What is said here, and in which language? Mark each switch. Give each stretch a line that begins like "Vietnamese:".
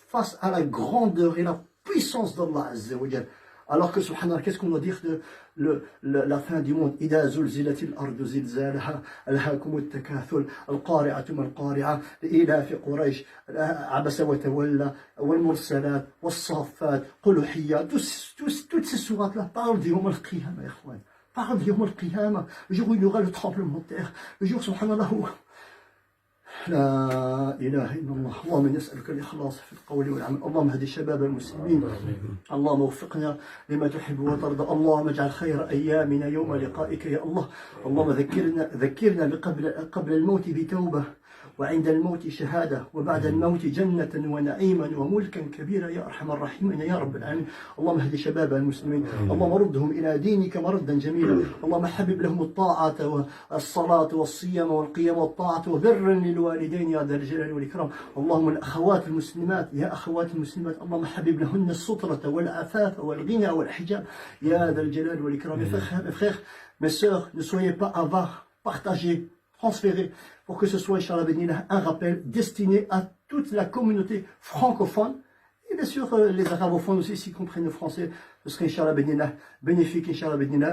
French: face à la grandeur et la puissance d'Allah Azza wa Jal. Alors que, subhanallah, qu'est-ce qu'on doit dire de la fin du monde?
Arabic: إذا زلزلت الأرض زلزالها ألهاكم التكاثر القارعة ما القارعة لإيلاف قريش عبس وتولى والمرسلات والصافات قلوحية.
French: Toutes ces sourates-là parlent du Yawm al-Qiyamah, ikhwan. Parlent du Yawm al-Qiyamah, le jour où il y aura le tremblement de terre, le jour, subhanallah, où
Arabic: لا إله إلا الله. اللهم نسألك الإخلاص في القول والعمل. اللهم اهد شباب المسلمين. اللهم وفقنا لما تحب وترضى. اللهم اجعل خير أيامنا يوم لقائك يا الله. اللهم ذكرنا قبل الموت بتوبة، وعند الموت شهادة، وبعد الموت جنة ونعيما وملكا كبيرا يا أرحم الراحمين يا رب العالمين. اللهم اهد شباب المسلمين. اللهم ردهم إلى دينك مردا جميلا. اللهم حبب لهم الطاعة والصلاة والصيام والقيام والطاعة وبرا للوالدين يا ذا الجلال والإكرام. اللهم الأخوات المسلمات يا أخوات المسلمات اللهم حبب لهن السترة والعفاف والغنى والحجاب يا ذا الجلال والإكرام.
French: Mes frères, mes sœurs, ne soyez pas avares, partagez, transférés, pour que ce soit, Inch'Allah Benillah, un rappel destiné à toute la communauté francophone, et bien sûr les arabophones aussi, s'ils comprennent le français, ce serait, Inch'Allah Benillah, bénéfique, Inch'Allah Benillah.